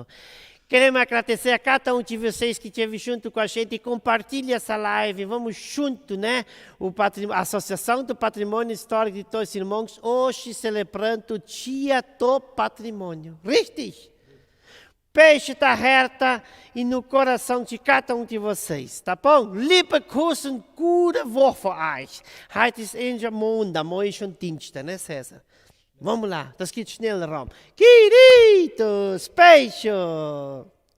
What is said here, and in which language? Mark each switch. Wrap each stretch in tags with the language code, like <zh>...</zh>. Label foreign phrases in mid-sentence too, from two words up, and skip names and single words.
<pt>Queremos agradecer a cada um de vocês que esteve junto com a gente e compartilha essa live. Vamos junto, né? A Associação do Patrimônio Histórico de Dois Irmãos, hoje celebrando o Dia do Patrimônio. Richtig? Beijo da Herta e no coração de cada um de vocês, tá bom?</pt> <de>Liebe Grüße, gute Woche für euch. Heute ist endlich Montag, morgen schon Dienstag,</de> <pt>né, César? Vamos lá,</pt> <de>das geht schnell rum.</de> <pt>Queridos, beijo!</pt>